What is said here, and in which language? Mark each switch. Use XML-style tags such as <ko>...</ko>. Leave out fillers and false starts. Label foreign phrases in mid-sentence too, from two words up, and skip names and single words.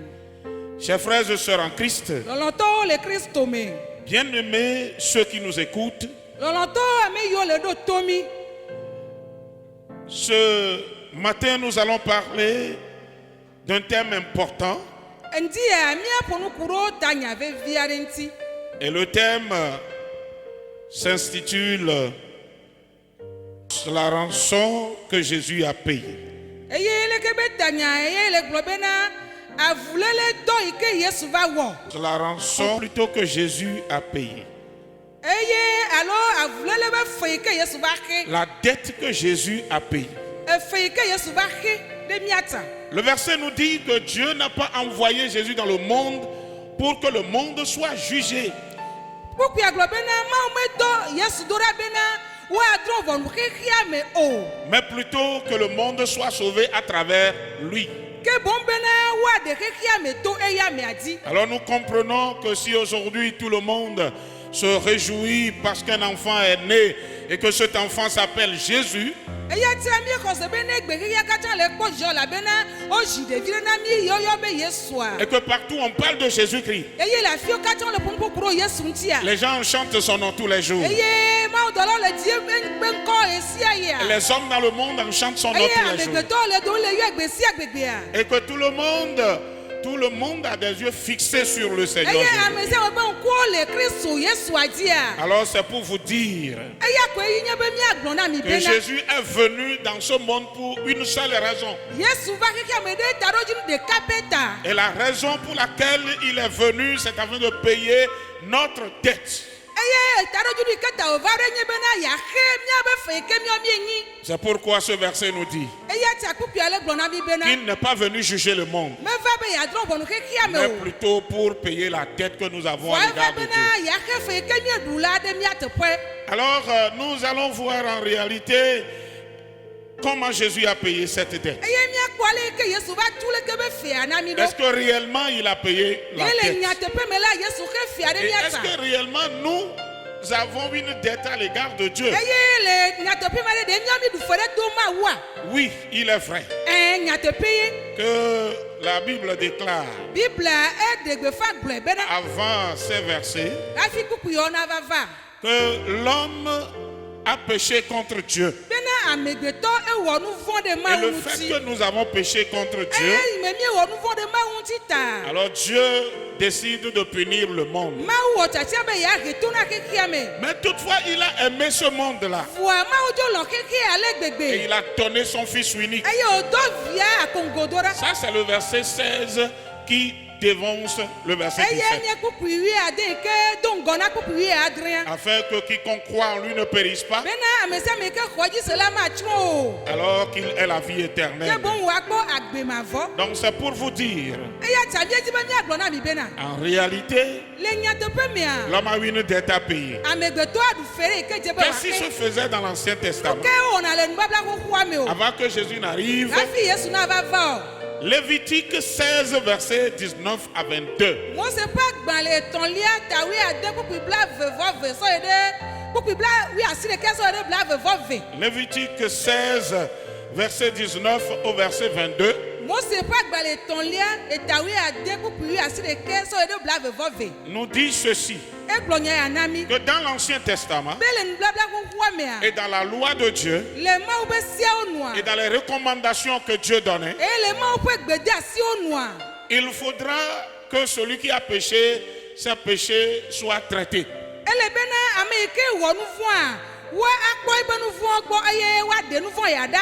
<fr>Chers frères et sœurs en Christ, bien-aimés ceux qui nous écoutent, ce matin nous allons parler d'un thème important. Et le thème s'intitule C'est la rançon que Jésus a payée.</fr> <ee>eye le ke be tanya eye le gblɔ bena avulele dɔ yi ke Yesu va wɔ</ee> <fr>C'est la rançon plutôt que Jésus a payée.</fr> <ee>eye alo avulele be fe yi ke Yesu va xe</ee> <fr>La dette que Jésus a payée.</fr> <ee>efe yi ke Yesu va xe ɖe miata.</ee> <fr>Le verset nous dit que Dieu n'a pas envoyé Jésus dans le monde pour que le monde soit jugé.</fr> <ee>Kpukpua gblɔ bena Mawu medɔ Yesu do ɖa bena woadrɔ̃ ʋɔnu xexea me o.</ee> <fr>Mais plutôt que le monde soit sauvé à travers lui.</fr> <ee>Ke boŋ bena woaɖe xexea me to eya mea dzi.</ee> <fr>Alors nous comprenons que si aujourd'hui tout le monde se réjouit parce qu'un enfant est né et que cet enfant s'appelle Jésus,</fr> <ee>Eya tia míexɔ se be ne gbe xexea katã le kpɔ dzidzɔ elabena wozi ɖevi ɖe na mí yɔyɔ be Yesua.</ee> <fr>et que partout on parle de Jésus-Christ,</fr> <ee>Eye le afiwo katã le ƒoƒoƒo ɖo Yesu ŋutia.</ee> <fr>les gens chantent son nom tous les jours.</fr> <ee>Eye mawudɔlawo le die be ŋkɔ esia yea.</ee> <fr>Les hommes dans le monde en chantent son nom</fr> <ee>Eye</ee> <fr>tous les jours.</fr> <ee>amegbetɔwo le do le yɔ egbe sia gbegbea.</ee> <fr>Et que tout le monde a des yeux fixés sur le Seigneur</fr> <ee>Eye</ee> <fr>Jésus.</fr> <ee>ame sia ame ƒe ŋkuwo le Kristo Yesua dzia.</ee> <fr>Alors c'est pour vous dire</fr> <ee>Eya koe yi nye be míagblɔ na mi</ee> <fr>que</fr> <ee>bena</ee> <fr>Jésus est venu dans ce monde pour une seule raison.</fr> <ee>Yesu va xexea me ɖe taɖodzinu ɖeka pɛ ta.</ee> <fr>Et la raison pour laquelle il est venu, c'est afin de payer notre dette.</fr> <ee>Eye taɖodzinu yi ke ta wòva ɖe nye bena yeaxe míabe fe yi ke míɔ míenyi.</ee> <fr>C'est pourquoi ce verset nous dit</fr> <ee>Eya tia kpukpua le gblɔ na mi bena</ee> <fr>qu'il n'est pas venu juger le monde,</fr> <ee>meva be yeadrɔ̃ ʋɔnu xexea me</ee> <fr>mais</fr> <ee>o.</ee> <fr>plutôt pour payer la dette que nous avons à</fr> <ee>Vɔ eva</ee> <fr>l'égard de Dieu.</fr> <ee>bena yeaxe fe yi ke míeɖu la ɖe mía teƒe.</ee> <fr>Alors nous allons voir en réalité comment Jésus a payé cette dette.</fr> <ee>Eye míakpɔ ale yi ke Yesu va tu le ke be fea na mi ɖo.</ee> <fr>Est-ce que réellement il a payé la</fr> <ee>Ye le</ee> <fr>dette?</fr> <ee>nyateƒe me la Yesu xe fea ɖe</ee> <fr>Et</fr> <ee>mía</ee> <fr>est-ce</fr> <ee>ta.</ee> <fr>que réellement nous avons une dette à l'égard de Dieu?</fr> <ee>Eye le nyateƒe me ɖe ɖe míɔ mi ɖu fe ɖe to Mawua.</ee> <fr>Oui, il est vrai</fr> <ee>Nyateƒe ye.</ee> <fr>que la Bible déclare</fr> <ee>Biblia eɖe gbefa gblɔe bena</ee> <fr>avant ces versets</fr> <ee>hafi kpukpu yawo nava va.</ee> <fr>que l'homme a péché contre Dieu.</fr> <ee>Bena amegbetɔ ewɔ nu vɔ̃ ɖe</ee> <fr>Et</fr> <ee>Mawu</ee> <fr>le fait</fr> <ee>ŋuti.</ee> <fr>que nous avons péché contre Dieu,</fr> <ee>Eyi me míewɔ nu vɔ̃ ɖe Mawu ŋuti ta.</ee> <fr>alors Dieu décide de punir le monde.</fr> <ee>Mawu wɔ tsatia be yeahe to na xexea me.</ee> <fr>Mais toutefois, il a aimé ce monde-là.</fr> <ee>Vɔa Mawu dzo lɔ xexea ale</ee> <fr>Et</fr> <ee>gbegbe.</ee> <fr>il a donné son Fils unique.</fr> <ee>Eye wòdɔ via akongodo ɖa.</ee> <fr>Ça, c'est le verset 16 qui dévonce le verset</fr> <ee>Eye</ee> <fr>17.</fr> <ee>nye kpukpu wuiade yi ke do ŋgɔ na kpukpu wuiadrea.</ee> <fr>Afin que quiconque croit en lui ne périsse pas,</fr> <ee>Bena ame sia ame ke xɔ dzi se la matsrɔ̃ o.</ee> <fr>alors qu'il ait la vie</fr> <ee>Ke</ee> <fr>éternelle.</fr> <ee>boŋ wòakpɔ agbe mavɔ.</ee> <fr>Donc c'est pour vous dire,</fr> <ee>Eya tsa míedzi be míagblɔ na mi bena</ee> <fr>en réalité,</fr> <ee>le nyateƒe mea</ee> <fr>l'homme a eu une dette à payer.</fr> <ee>amegbetɔ aɖu fe ɖe yi ke dze be</ee> <fr>Qu'est-ce qui se</fr> <ee>wòaxe.</ee> <fr>faisait dans l'Ancien Testament</fr> <ee>Ke wɔna le nubabla xoxoa me o.</ee> <fr>avant que Jésus n'arrive?</fr> <ee>Hafi Yesu nava va o.</ee> <fr>Lévitique 16, versets 19 à 22.</fr> <ee>Mose ƒe agbalẽ etɔ̃lia ta wuiade kpukpui blaeve-vɔ-ve sɔ yi ɖe kpukpui wuiasiɖeke sɔ yi ɖe blaeve-vɔ-ve.</ee> <fr>Lévitique 16, verset 19 au verset 22.</fr> <ee>Mose ƒe agbalẽ etɔ̃lia eta wuiade kpukpui wuiasiɖeke sɔ yi ɖe blaeve-vɔ-ve.</ee> <fr>Nous dit ceci,</fr> <ee>Egblɔ nya ya na mi</ee> <fr>que dans l'Ancien Testament</fr> <ee>be le nubabla xoxoa mea</ee> <fr>et dans la loi de Dieu</fr> <ee>le Mawu ƒe siawo nua</ee> <fr>et dans les recommandations que Dieu donnait,</fr> <ee>eye le Mawu ƒe gbedeasiwo nua.</ee> <fr>il faudra que celui qui a péché, ses péchés soient traités.</fr> <ee>Ele bena ame yi ke wɔ nu vɔ̃a wo akpɔ eƒe nu vɔ̃ gbɔ eye woaɖe nu vɔ̃ ya ɖa.</ee>